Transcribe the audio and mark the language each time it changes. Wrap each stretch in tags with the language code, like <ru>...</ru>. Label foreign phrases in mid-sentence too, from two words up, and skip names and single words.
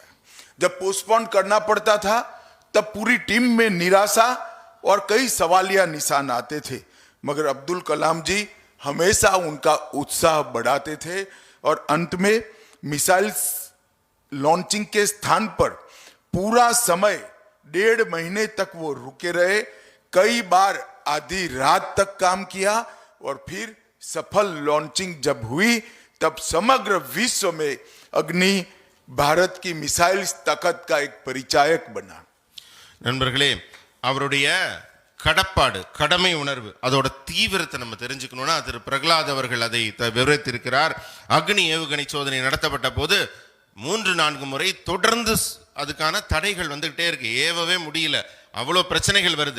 <hi>जब पोस्टपोन करना पड़ता था तब पूरी टीम में निराशा और कई सवालिया निशान आते थे, मगर अब्दुल कलाम जी हमेशा उनका उत्साह बढ़ाते थे और अंत में</hi> <en>missiles launching</en> <hi>के स्थान पर पूरा समय 1.5 महीने तक वो रुके रहे. कई बार आधी रात तक काम किया और फिर सफल लॉन्चिंग जब हुई तब समग्र विश्व में अग्नि भारत की मिसाइल्स ताकत का एक परिचायक बना.</hi> <ta>நண்பர்களே, அவருடைய கடப்பாடு கடமை உணர்வு அதோட தீவிரத்தை நம்ம தெரிஞ்சுக்கணும்னா திரு பிரகலாத் அவர்கள் அதை விவரித்திருக்கிறார். அக்னி ஏவுகணை சோதனை நடத்தப்பட்ட போது 3-4 முறை தொடர்ந்து அதுக்கான தடைகள் வந்துகிட்டே இருக்கு, ஏவவே முடியல, அவ்வளோ பிரச்சனைகள் வருது.</ta>